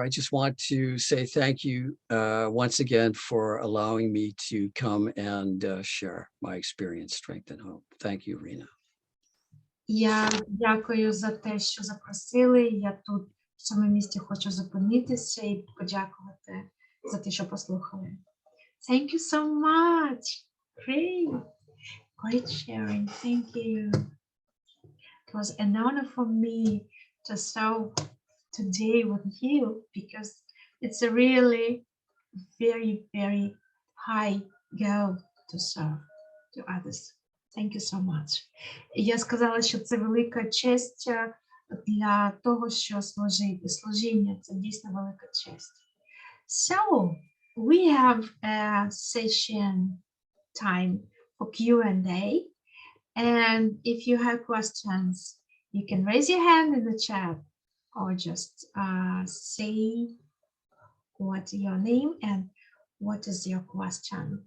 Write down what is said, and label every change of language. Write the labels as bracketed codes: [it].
[en] I just want to say thank you once again for allowing me to come and share my experience, strength, and hope. Thank you, Rena. [uk] Я дякую за те, що запросили. Я тут в цьому місці хочу зупинитися і подякувати за те, що послухали. [en] Thank you so much. Great sharing. Thank you. It was an honor for me to serve today with you because it's a really very, very high goal to serve to others. Thank you so much. [uk] Я сказала, що це велика честь для того, що служіння – це дійсно велика честь. [en] So, we have a session time for Q&A. And if you have questions, you can raise your hand in the chat or just say what's your name and what is your question.